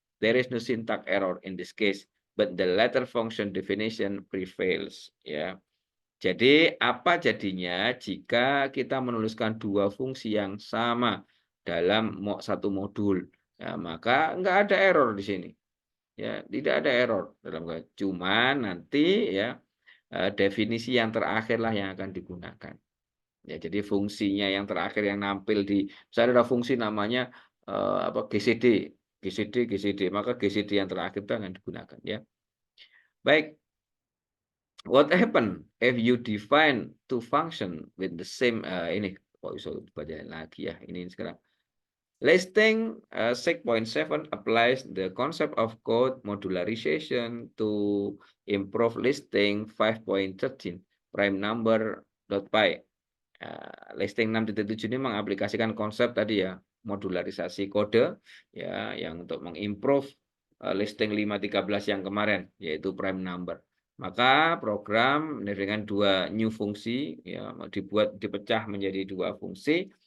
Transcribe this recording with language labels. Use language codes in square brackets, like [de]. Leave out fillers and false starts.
[en] There is no syntax error in this case, but the latter function definition prevails. [id] Ya. Jadi apa jadinya jika kita menuliskan dua fungsi yang sama dalam satu modul? Ya, maka nggak ada error di sini. Ya, tidak ada error dalam cuman nanti ya definisi yang terakhir lah yang akan digunakan. Ya, jadi fungsinya yang terakhir yang nampil di misalnya ada fungsi namanya GCD, maka GCD yang terakhir itu akan digunakan ya. [en] Baik. What happen if you define two function with the same [id] ini kok bisa dibaca lagi ya ini sekarang. [en] Listing 6.7 applies the concept of code modularization to improve listing 5.13 prime number .py. [id] Listing 6.7 ini mengaplikasikan konsep tadi ya, modularisasi kode ya yang untuk mengimprove listing 5.13 yang kemarin yaitu prime number. Maka program dengan dua new fungsi ya dipecah menjadi dua fungsi.